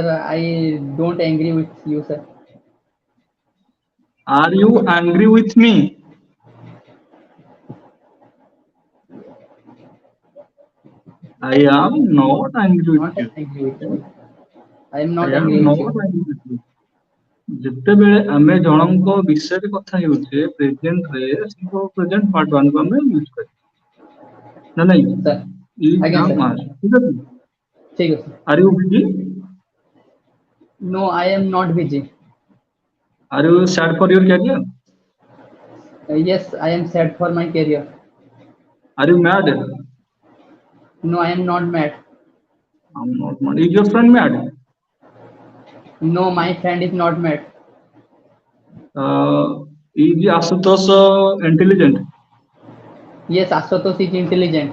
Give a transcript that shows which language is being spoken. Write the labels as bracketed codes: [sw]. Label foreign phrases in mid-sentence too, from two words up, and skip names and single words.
[en] I don't agree with you, sir. Are you angry with me? I am not angry with Not you. agree with Okay? you. I am I not am agree with not you. angry with you. [or] ଯେତେବେଳେ ଆମେ ଜଣଙ୍କ ବିଷୟରେ କଥା ହେଉଛେ [en] presentରେ simple present part [or] 1 କୁ ଆମେ ୟୁଜ କରିବା ନା ନାଇଁ [en] Sir. ଇଜ Again, ଆମ୍ sir. [or] ଆର୍ ଠିକ ଅଛି [hi] ठीक है, sir. [en] are you busy No, I am not busy. are you sad for your career Yes, I am sad for my career. are you mad No, I am not mad. I'm not mad. Is your friend mad? No, my friend is not mad. Is Asutosh intelligent? Yes, Ashutosh is intelligent.